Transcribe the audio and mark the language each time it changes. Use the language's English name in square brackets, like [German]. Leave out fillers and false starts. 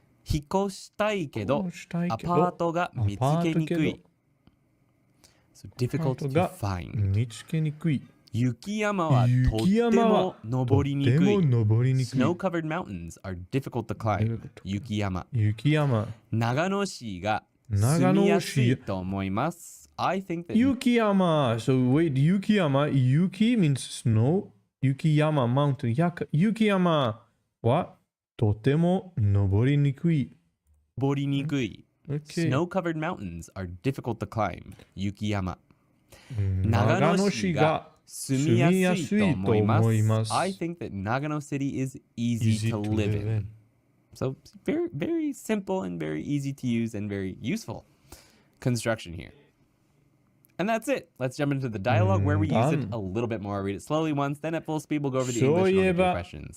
[Japanese] 引っ越したいけど、アパートが見つけにくい。 [English] So difficult to find. [Japanese] 見つけにくい。雪山はとっても登りにくい。 [English] Snow-covered mountains are difficult to climb. [Japanese] 雪山。長野市が住みやすいと思います。 [English] I think that 雪山。So wait, 雪山。雪 means snow. [Japanese] 雪山 mountain. 雪山はとても登りにくい。登りにくい。 [English] Okay. Snow-covered mountains are difficult to climb. [Japanese] 雪山。長野市が住みやすいと思います。 [English] I think that Nagano City is easy to live in. So very, very simple and very easy to use and very useful construction here. And that's it. Let's jump into the dialogue where we use it a little bit more. I'll read it slowly once, then at full speed we'll go over the English and your questions.